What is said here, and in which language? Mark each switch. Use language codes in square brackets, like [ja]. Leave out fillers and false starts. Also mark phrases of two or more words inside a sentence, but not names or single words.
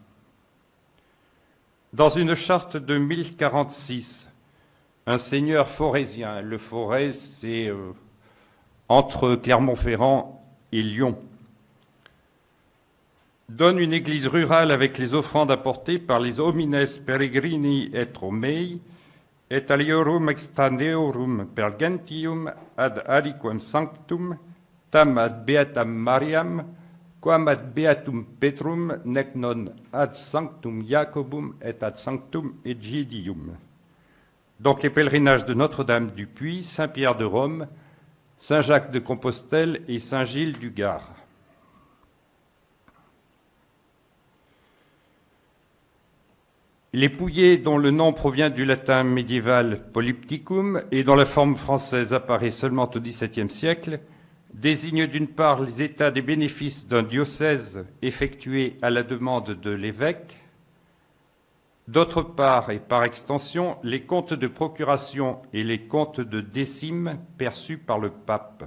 [fr] Dans une charte de 1046, un seigneur forésien, le Forez, c'est entre Clermont-Ferrand et Lyon, donne une église rurale avec les offrandes apportées par les [la] homines peregrini et Romei, et aliorum extandeorum per gentium ad aliquem sanctum, tam ad beatam Mariam, quam ad beatum Petrum, nec non ad sanctum Jacobum et ad sanctum Egidium. [fr] donc les pèlerinages de Notre-Dame du Puy, Saint-Pierre de Rome, Saint-Jacques de Compostelle et Saint-Gilles du Gard. Les Pouillers, dont le nom provient du latin médiéval polypticum et dont la forme française apparaît seulement au XVIIe siècle, désignent d'une part les états des bénéfices d'un diocèse effectués à la demande de l'évêque, d'autre part, et par extension, les comptes de procuration et les comptes de décime perçus par le pape.